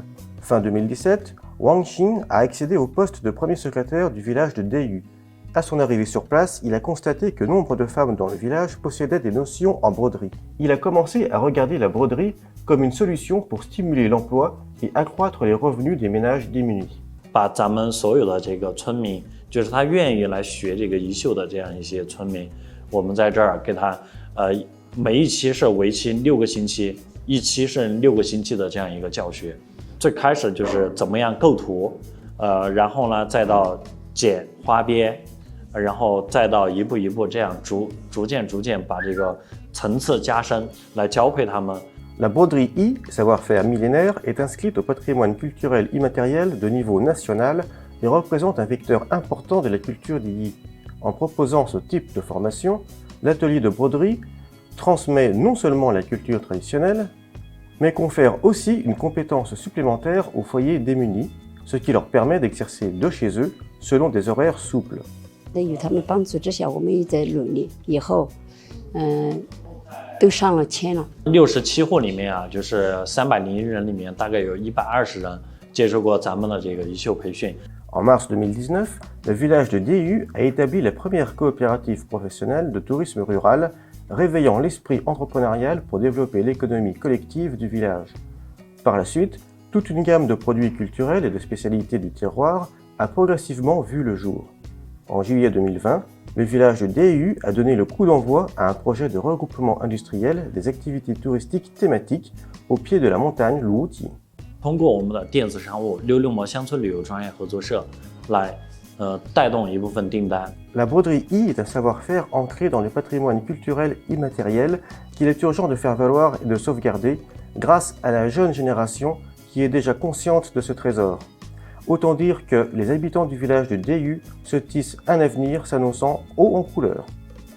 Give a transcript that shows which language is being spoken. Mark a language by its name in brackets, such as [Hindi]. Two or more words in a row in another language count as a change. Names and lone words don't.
[French] Fin 2017, Wang Xing a accédé au poste de premier secrétaire du village de Deyu. À son arrivée sur place, il a constaté que nombre de femmes dans le village possédaient des notions en broderie. Il a commencé à regarder la broderie comme une solution pour stimuler l'emploi et accroître les revenus des ménages démunis. [Chinese] 把咱们所有的这个村民，就是他愿意来学这个衣袖的这样一些村民，我们在这儿给他每一期是为期6个星期，一期是6个星期的这样一个教学。最开始就是怎么样构图，然后呢再到剪花边，然后再到一步一步这样逐渐把这个层次加深，来教会他们。 [French] La broderie Yi, savoir-faire millénaire, est inscrite au patrimoine culturel immatériel de niveau national et représente un vecteur important de la culture des Yi. En proposant ce type de formation, l'atelier de broderie transmet non seulement la culture traditionnelle, mais confère aussi une compétence supplémentaire aux foyers démunis, ce qui leur permet d'exercer de chez eux selon des horaires souples. [Chinese] 67 户里面啊，就是301人里面，大概有120人接受过咱们的这个衣袖培训。 [French] En mars 2019, le village de Deyu a établi la première coopérative professionnelle de tourisme rural, réveillant l'esprit entrepreneurial pour développer l'économie collective du village. Par la suite, toute une gamme de produits culturels et de spécialités du terroir a progressivement vu le jour. En juillet 2020, le village de Deyu a donné le coup d'envoi à un projet de regroupement industriel des activités touristiques thématiques au pied de la montagne Luoti. [Chinese] 通过我们的电子商务66毛乡村旅游专业合作社来带动一部分订单。 [French] La broderie Yi est un savoir-faire ancré dans le patrimoine culturel immatériel qu'il est urgent de faire valoir et de sauvegarder grâce à la jeune génération qui est déjà consciente de ce trésor. Autant dire que les habitants du village de Deyu se tissent un avenir s'annonçant haut en couleur.